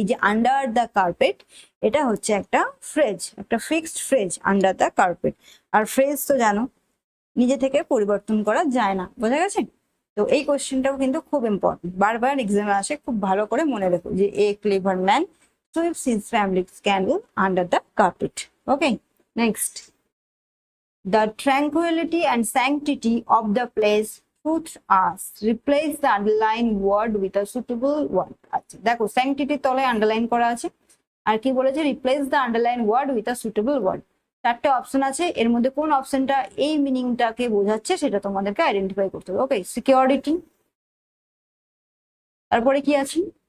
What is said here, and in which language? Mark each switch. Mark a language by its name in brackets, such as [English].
[Bangla] এই যে under the carpet, এটা হচ্ছে একটা ফ্রেজ, একটা fixed phrase, under the carpet. আর phrase তো জানো, নিজে থেকে পরিবর্তন করা যায় না, বোঝা গেছে? তো এই কোশ্চেনটাও কিন্তু খুব ইম্পর্টেন্ট, বারবার এক্সামে আসে, খুব ভালো করে মনে রেখো যে [English] A clever man sweeps his family scandal under the carpet. Okay, next. The tranquility and sanctity of the place should us replace the underlined word with a suitable word. [Bangla] আচ্ছা দেখো, sanctity তলায় আন্ডারলাইন করা আছে, আর কি বলেছে? [English] Replace the underline word with a suitable word. [Bangla] চারটে option আছে, এর মধ্যে কোন অপশনটা এই মিনিংটাকে বোঝাচ্ছে সেটা তোমাদেরকে আইডেন্টিফাই করতে হবে। ওকে, সিকিউরিটি, তারপরে কি আছে?